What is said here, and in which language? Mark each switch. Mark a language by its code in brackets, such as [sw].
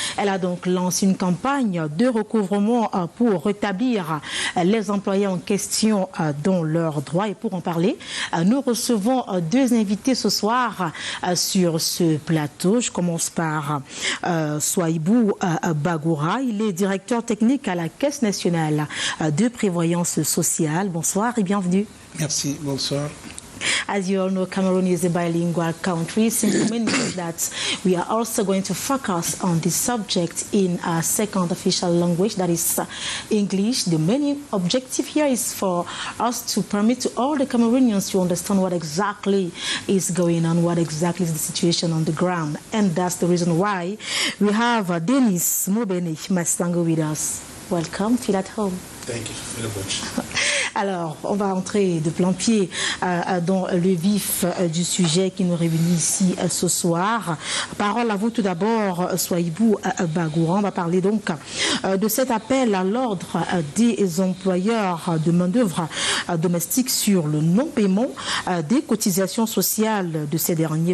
[fr] Elle a donc lancé une campagne de recouvrement pour rétablir les employés en question dans leurs droits. Et pour en parler, nous recevons deux invités ce soir sur ce plateau. Je commence par Souaïbou Bagoura. Il est directeur technique à la Caisse nationale de prévoyance sociale. Bonsoir et bienvenue. Merci, bonsoir. [en] As you all know, Cameroon is a bilingual country. Simply means that we are also going to focus on this subject in our second official language, that is English. The main objective here is for us to permit to all the Cameroonians to understand what exactly is going on, what exactly is the situation on the ground. And that's the reason why we have Denis Mobene Masango with us. Welcome, feel at home. Thank you very much. [fr] Alors, on va entrer de plein pied dans le vif du sujet qui nous réunit ici ce soir. Parole à vous tout d'abord, Souaïbou Bagoura. On va parler donc de cet appel à l'ordre des employeurs de main-d'œuvre domestique sur le non-paiement des cotisations sociales de ces derniers.